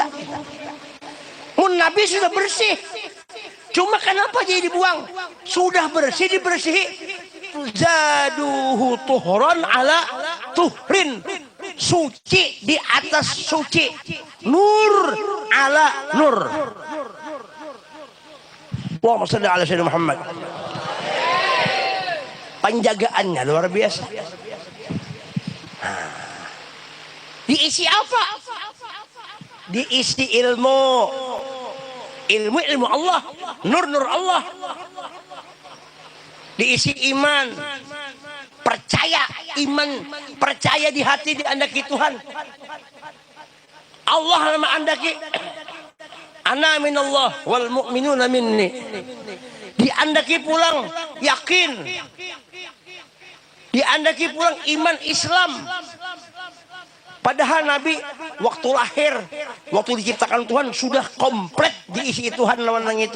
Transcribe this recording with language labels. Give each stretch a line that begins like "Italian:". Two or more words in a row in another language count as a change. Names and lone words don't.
Banjar: Mun Nabi sudah bersih. Cuma kenapa jadi dibuang? Sudah bersih dibersihi.
Arabic: زاده طهرا على طهر.
Banjar: Suci di atas suci.
Arabic: نور على نور. اللهم صل على سيدنا محمد.
Banjar: Penjagaannya luar biasa. Diisi apa? Diisi ilmu. Ilmu Allah. Nur Allah. Diisi iman. Percaya. Iman. Percaya di hati diandaki Tuhan. Allah nama andaki.
Arabic: أنا من الله والمؤمنون مني.
Banjar: Diandaki pulang yakin. Diandaki pulang iman Islam. Padahal Nabi waktu lahir, waktu diciptakan Tuhan sudah komplit diisi Tuhan lawan itu.